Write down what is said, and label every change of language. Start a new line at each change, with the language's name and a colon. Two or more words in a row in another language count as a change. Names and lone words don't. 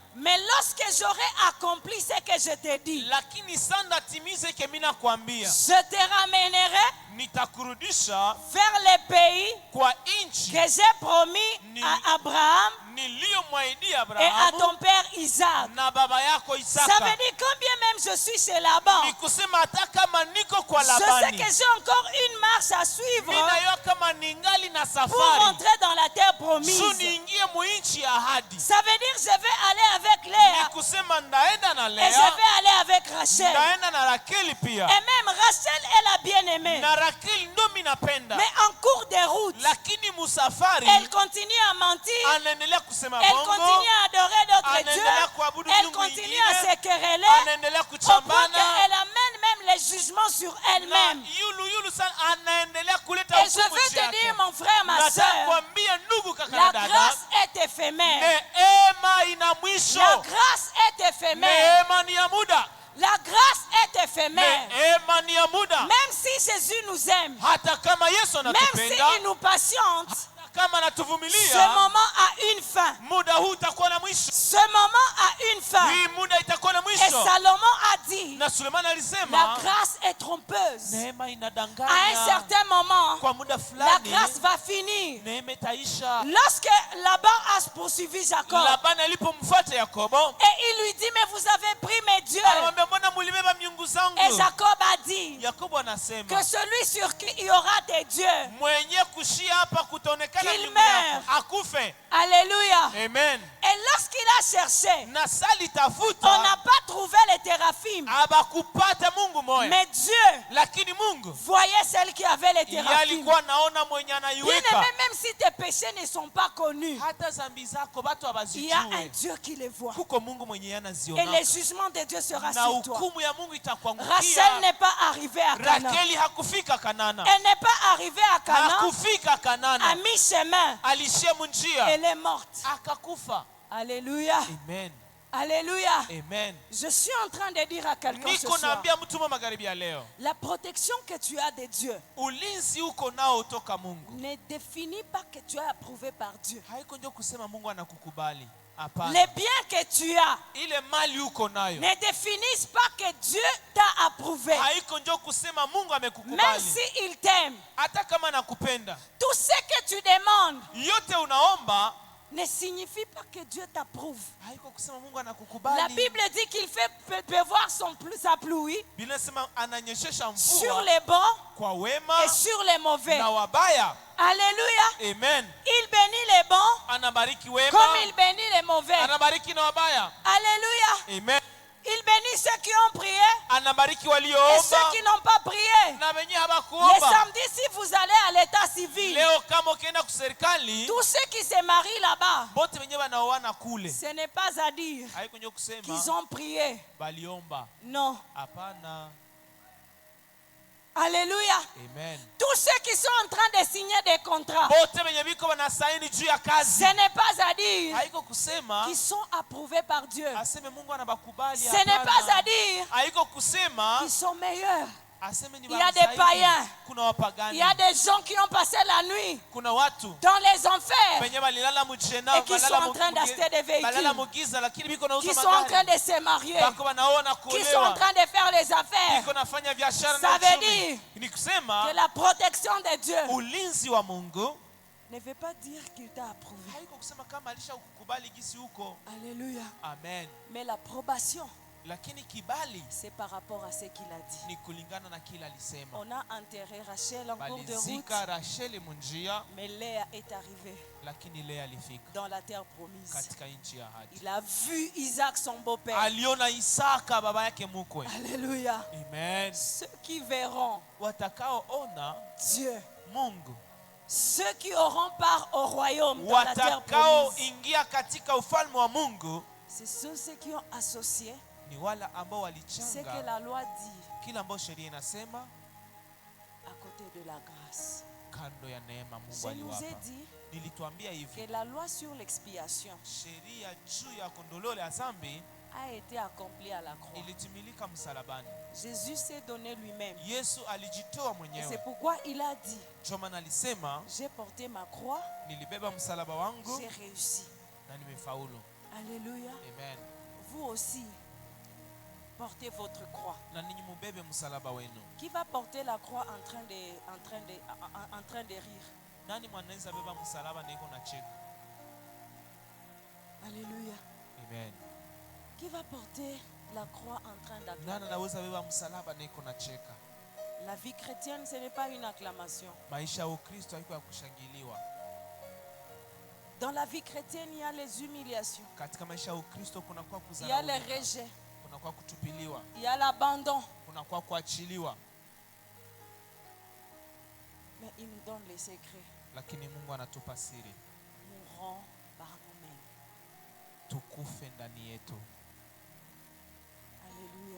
French: Mais lorsque j'aurai accompli ce que je te dis,
Swahili: lakini sanda timize ke mimi nakwambia,
French: je te ramènerai
Swahili: nitakurudisha
French: vers les pays
Swahili: kwa inchi
French: que j'ai promis à Abraham
Swahili: niliyomwahidi
French: et à
Swahili: Abrahamu
French: ton père Isaac.
Swahili: na baba yako
French: Ça
Swahili: Isaka.
French: veut dire combien même je suis chez Laban,
Swahili: Ni kusema hata kama niko kwa
French: je sais
Swahili: Labani,
French: que j'ai encore une marche à suivre
Swahili: mimi nayo kama ningali na
French: pour
Swahili: safari
French: entrer dans la terre promise.
Swahili: juu niingie muinchi ya ahadi.
French: Ça veut dire je vais aller avec
Swahili: Ni
French: Léa
Swahili: kusema ndaenda na
French: et je
Swahili: Lea,
French: vais aller avec Rachel.
Swahili: ndaenda na Rakeli pia,
French: Et même Rachel est la bien-aimée.
Swahili: na Rakeli ndo mimi napenda,
French: Mais en cours de route,
Swahili: lakini musafari
French: elle continue à mentir.
Swahili: anaendelea kusema
French: Elle
Swahili: bongo,
French: continue à adorer d'autres
Swahili: anaendelea
French: dieux.
Swahili: kuabudu
French: Elle
Swahili: miungu
French: continue
Swahili: ingine,
French: à se quereller
Swahili: anaendelea
French: au point
Swahili: kuchambana
French: qu'elle amène même les jugements sur
Swahili: na
French: elle-même.
Swahili: yulu sana, anaendelea kuleta
French: Et je
Swahili: hukumu
French: veux
Swahili: juu
French: te
Swahili: yake.
French: dire, mon frère, ma
Swahili: Nataka
French: soeur,
Swahili: kuambia ndugu kaka
French: la
Swahili: na dada,
French: grâce est éphémère.
Swahili: neema ina mwisho,
French: La grâce est éphémère.
Swahili: neema ni ya muda,
French: La grâce est éphémère.
Swahili: neema ni ya muda.
French: Même si Jésus nous aime,
Swahili: Hata kama Yesu
French: même
Swahili: anatupenda,
French: s'il nous patiente,
Swahili: hata kama
French: ce
Swahili: anatuvumilia,
French: moment a une fin.
Swahili: muda huu utakuwa na mwisho.
French: Ce moment a une fin.
Swahili: Hii muda itakuwa na
French: Et
Swahili: mwisho.
French: Salomon a dit,
Swahili: Na Sulemani
French: la
Swahili: alisema
French: grâce est trompeuse.
Swahili: neema
French: À un
Swahili: inadanganya,
French: certain moment,
Swahili: kwa muda
French: la
Swahili: fulani
French: grâce va finir.
Swahili: neema itaisha.
French: Lorsque Laban a poursuivi Jacob,
Swahili: Labani alipomfuata Yakobo,
French: et il lui dit, mais vous avez pris mes dieux.
Swahili: alimwambia mbona mulibeba miungu
French: Et
Swahili: zangu?
French: Jacob a dit,
Swahili: Yakobo anasema
French: que celui sur qui il y aura des dieux,
Swahili: mwenye kushia hapa kutaonekana
French: Qu'il
Swahili: miungu yako
French: meure.
Swahili: akufe.
French: alléluia.
Swahili: Amen.
French: Et lorsqu'il a cherché,
Swahili: Na sali
French: on n'a
Swahili: tafuta
French: pas trouvé les teraphim,
Swahili: abakupata Mungu moya,
French: mais Dieu
Swahili: lakini Mungu
French: voyait celle qui avait les
Swahili: yeye
French: teraphim.
Swahili: alikuwa naona mwenye
French: Bien
Swahili: anaiweka.
French: aimé, même si tes péchés ne sont pas connus,
Swahili: Hata zambi zako batu
French: il y a un
Swahili: abazijue,
French: Dieu qui les voit.
Swahili: kuko Mungu mwenye
French: Et
Swahili: anaziona,
French: le jugement de Dieu sera
Swahili: na
French: sur toi.
Swahili: hukumu ya Mungu
French: Rachel
Swahili: itakuangukia.
French: n'est pas arrivée à Canaan.
Swahili: Rakeli hakufika Kanana,
French: Elle n'est pas arrivée à Canaan.
Swahili: hakufika
French: À
Swahili: Kanana,
French: mi-chemin,
Swahili: alishia munjia
French: elle est morte.
Swahili: akakufa.
French: Alléluia.
Swahili: Amen.
French: Alléluia.
Swahili: Amen.
French: Je suis en train de dire à quelqu'un ce
Swahili: Niko
French: soir,
Swahili: naambia mtu mwa magharibi ya leo,
French: la protection que tu as de Dieu
Swahili: ulinzi uko nao toka Mungu.
French: ne définit pas que tu es approuvé par Dieu.
Swahili: Haiko ndio kusema Mungu anakukubali. Hapana.
French: Les biens que tu as
Swahili: Ile mali uko nayo
French: ne définissent pas que Dieu t'a approuvé.
Swahili: haiko ndio kusema Mungu
French: Même
Swahili: amekukubali.
French: s'il t'aime,
Swahili: Hata kama nakupenda,
French: tout ce que tu demandes
Swahili: yote unaomba
French: ne signifie pas que Dieu t'approuve.
Swahili: haiko kusema Mungu
French: La
Swahili: anakukubali.
French: Bible dit qu'il fait pleuvoir sa pluie
Swahili: Biblia inasema ananyeshesha
French: sur
Swahili: mvua
French: les bons
Swahili: kwa wema
French: et sur les mauvais.
Swahili: na wabaya.
French: Alléluia.
Swahili: Amen.
French: Il bénit les bons
Swahili: Anabariki wema,
French: comme il bénit les mauvais.
Swahili: anabariki na wabaya.
French: Alléluia.
Swahili: Amen.
French: Il bénit ceux qui ont prié
Swahili: Anabariki
French: et
Swahili: walioomba
French: ceux qui n'ont pas prié.
Swahili: na wenye
French: Le
Swahili: hawakuomba.
French: samedi, si vous allez à l'état civil,
Swahili: Leo kama ukienda kuserikali,
French: tous ceux qui se marient là-bas,
Swahili: bote wenye wanaoana kule,
French: ce n'est pas à dire
Swahili: haiko ndio kusema
French: qu'ils ont prié.
Swahili: baliomba.
French: Non.
Swahili: Hapana.
French: Alléluia.
Swahili: Amen.
French: Tous ceux qui sont en train de signer des contrats,
Swahili: Bote wenye biko wanasaini juu ya kazi,
French: ce n'est pas à dire
Swahili: haiko kusema
French: qu'ils sont approuvés par Dieu.
Swahili: aseme Mungu anabakubali.
French: Ce n'est pas à dire
Swahili: Haiko kusema
French: qu'ils sont meilleurs.
Swahili: aseme ni
French: Il y a des
Swahili: zaidi.
French: païens.
Swahili: Kuna
French: Il
Swahili: wapagani,
French: y a des gens qui ont passé la nuit
Swahili: kuna watu
French: dans les enfers,
Swahili: wenye balilala mujena,
French: Et qui sont en train d'acheter des véhicules.
Swahili: balala mugiza, lakini biko nauza
French: qui sont en train
Swahili: magari,
French: de se marier,
Swahili: bako wanaona
French: qui sont en
Swahili: kuolewa,
French: train de faire les affaires.
Swahili: biko nafanya biashara
French: Ça
Swahili: na
French: veut
Swahili: uchumi.
French: dire
Swahili: Ni
French: Que
Swahili: kusema
French: la protection de Dieu
Swahili: ulinzi wa Mungu
French: ne veut pas dire qu'il t'a approuvé.
Swahili: haiko kusema kama alisha kukubali gisi huko.
French: Alléluia.
Swahili: Amen.
French: Mais l'approbation,
Swahili: Lakini kibali
French: c'est par rapport à ce qu'il a dit.
Swahili: ni kulingana na kila alisema.
French: On a enterré Rachel en cours de route,
Swahili: Balizika Racheli munjia,
French: mais Léa est arrivée
Swahili: lakini Lea alifika
French: dans la terre promise.
Swahili: katika nchi ya ahadi.
French: Il a vu Isaac, son beau-père.
Swahili: Aliona Isaka baba yake mkwe.
French: Alléluia.
Swahili: Amen.
French: Ceux qui verront
Swahili: Watakaoona
French: Dieu,
Swahili: Mungu,
French: ceux qui auront part au royaume dans la terre
Swahili: watakao
French: promise,
Swahili: ingia katika ufalme wa Mungu
French: ce sont ceux qui ont associé
Swahili: ni wala ambao
French: ce que
Swahili: walichanga
French: la loi dit
Swahili: kila ambao sheria inasema
French: à côté de la grâce.
Swahili: kando ya neema Mungu
French: Je nous ai
Swahili: aliwapa.
French: dit
Swahili: Nilituambia
French: que
Swahili: hivi,
French: la loi sur l'expiation
Swahili: sheria juu ya kondoleo la dhambi
French: a été accomplie à la croix.
Swahili: ilitimilika msalabani.
French: Jésus s'est donné lui-même.
Swahili: Yesu alijitoa
French: Et c'est
Swahili: mwenyewe.
French: pourquoi il a dit,
Swahili: Ndio maana alisema
French: j'ai porté ma croix,
Swahili: nilibeba msalaba wangu
French: j'ai réussi.
Swahili: na nimefaulu.
French: Alléluia.
Swahili: Amen.
French: Vous aussi, portez votre croix.
Swahili: Na ninyi mubebe msalaba wenu.
French: Qui va porter la croix en train de rire?
Swahili: Nani mwanaweza beba msalaba na iko na cheka?
French: Alléluia.
Swahili: Amen.
French: Qui va porter la croix en train
Swahili: Nani
French: d'acclamer?
Swahili: anaweza beba msalaba na iko na cheka?
French: La vie chrétienne, ce n'est pas une acclamation.
Swahili: Maisha ya Ukristo haiko ya kushangiliwa.
French: Dans la vie chrétienne, il y a les humiliations,
Swahili: Katika maisha ya Ukristo kunakuwa
French: il y a les
Swahili: kudharauliwa,
French: rejets,
Swahili: kunakuwa kutupiliwa,
French: il y a l'abandon.
Swahili: kunakuwa kuachiliwa,
French: Mais il nous donne les secrets.
Swahili: lakini Mungu anatupa siri,
French: Mourons par nous-mêmes.
Swahili: tukufe ndani yetu.
French: Alléluia.